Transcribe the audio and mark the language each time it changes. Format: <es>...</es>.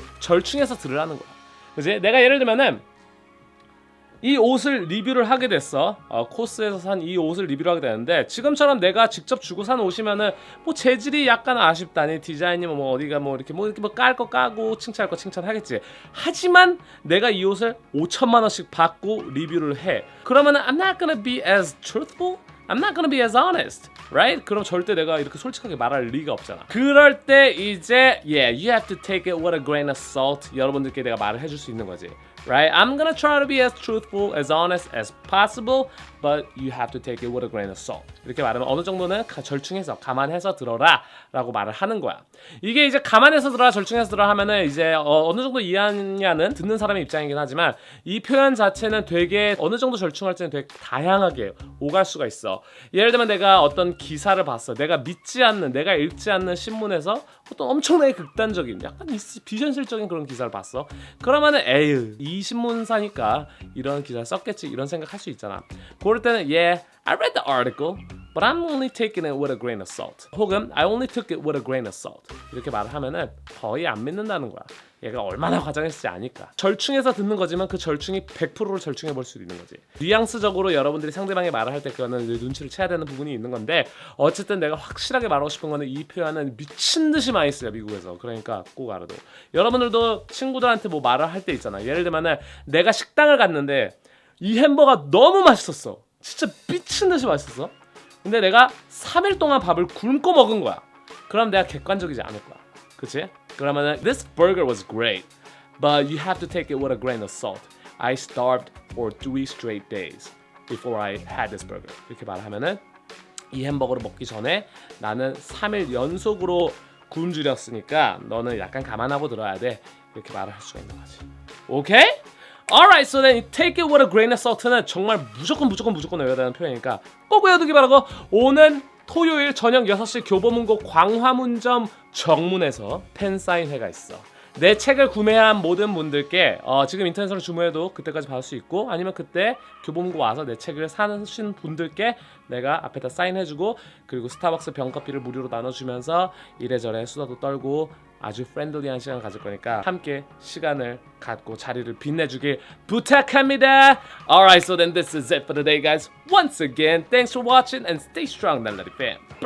<ko>절충해서 들으라는 거야. 그지? 내가 예를 들면은 이 옷을 리뷰를 하게 됐어. 코스에서 산 이 옷을 리뷰를 하게 되는데 지금처럼 내가 직접 주고 산 옷이면은 뭐 재질이 약간 아쉽다니 디자인이 뭐 어디가 뭐 이렇게 깔 거 까고 칭찬할 거 칭찬하겠지. 하지만 내가 이 옷을 5천만 원씩 받고 리뷰를 해. 그러면은</ko> <en>I'm not gonna be as truthful. I'm not gonna be as honest, right?</en> <ko>그럼 절대 내가 이렇게 솔직하게 말할 리가 없잖아. 그럴 때 이제</ko> <en>you have to take it with a grain of salt.</en> <ko>여러분들께 내가 말을 해줄 수 있는 거지.</ko> <en>Right? I'm gonna try to be as truthful, as honest as possible, but you have to take it with a grain of salt.</en> <ko>이렇게 말하면 어느 정도는 절충해서, 감안해서 들어라 라고 말을 하는 거야. 이게 이제 감안해서 들어라, 절충해서 들어라 하면은 이제 어느 정도 이해하냐는 듣는 사람의 입장이긴 하지만 이 표현 자체는 되게 어느 정도 절충할지는 되게 다양하게 오갈 수가 있어. 예를 들면 내가 어떤 기사를 봤어. 내가 믿지 않는, 내가 읽지 않는 신문에서 어떤 엄청나게 극단적인, 약간 비현실적인 그런 기사를 봤어. 그러면은 에휴, 이 신문사니까 이런 기사를 썼겠지 이런 생각할 수 있잖아. 그럴 때는</ko> <en>I read the article, but I'm only taking it with a grain of salt.</en> <ko>혹은</ko> <en>I only took it with a grain of salt.</en> <ko>이렇게 말을 하면은 거의 안 믿는다는 거야. 얘가 얼마나 과장했을지 아니까. 절충해서 듣는 거지만 그 절충이 100%를 절충해 볼 수도 있는 거지. 뉘앙스적으로 여러분들이 상대방이 말을 할 때 그거는 눈치를 채야 되는 부분이 있는 건데 어쨌든 내가 확실하게 말하고 싶은 거는 이 표현은 미친 듯이 많이 써요 미국에서. 그러니까 꼭 알아도. 여러분들도 친구들한테 뭐 말을 할 때 있잖아. 예를 들면은 내가 식당을 갔는데 이 햄버거가 너무 맛있었어. 진짜 미친 듯이 맛있었어. 근데 내가 3일 동안 밥을 굶고 먹은 거야. 그럼 내가 객관적이지 않을 거야. 그치? 그러면은</ko> <en>This burger was great, but you have to take it with a grain of salt. I starved for 3 straight days before I had this burger.</en> <ko>이렇게 말하면은 이 햄버거를 먹기 전에 나는 3일 연속으로 굶주렸으니까 너는 약간 감안하고 들어야 돼. 이렇게 말을 할 수가 있는 거지. 오케이?</ko> <en>Alright, so then take it with a grain of salt는</en> <ko>정말 무조건 외워야 되는 표현이니까 꼭 외워두기 바라고. 오는 토요일 저녁 6시 교보문고 광화문점 정문에서 팬사인회가 있어. 내 책을 구매한 모든 분들께 지금 인터넷으로 주문해도 그때까지 받을 수 있고 아니면 그때 교보문고 와서 내 책을 사신 분들께 내가 앞에다 사인해주고 그리고 스타벅스 병커피를 무료로 나눠주면서 이래저래 수다도 떨고 아주 프렌들리한 시간을 가질 거니까 함께 시간을 갖고 자리를 빛내주길 부탁합니다.</ko> <en>Alright, so then this is it for today, guys. Once again, thanks for watching and stay strong, 날라리 fam.</en>